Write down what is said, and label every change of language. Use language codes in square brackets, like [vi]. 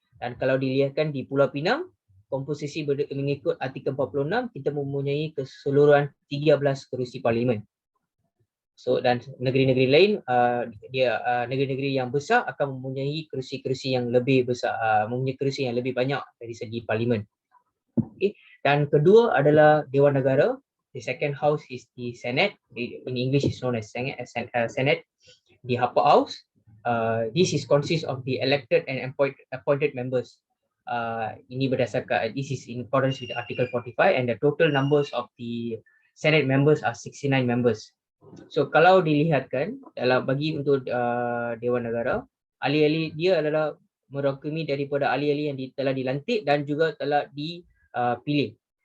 [ms] Dan kalau dilihatkan di Pulau Pinang, komposisi mengikut Artikel 46 kita mempunyai keseluruhan 13 kerusi parlimen. So dan negeri-negeri lain negeri-negeri yang besar akan mempunyai kerusi-kerusi yang lebih besar, mempunyai kerusi yang lebih banyak dari segi parlimen. Okay. Dan kedua adalah Dewan Negara. [en] The second house is the Senate. In English is known as Senate. The upper house. This is consists of the elected and appointed members. [ms] Ini berdasarkan [en] this is in accordance with Article 45, and the total numbers of the Senate members are 69 members. [ms] So kalau dilihatkan dalam bagi untuk Dewan Negara, ahli-ahli dia adalah merangkumi daripada ahli-ahli yang telah dilantik dan juga telah dipilih.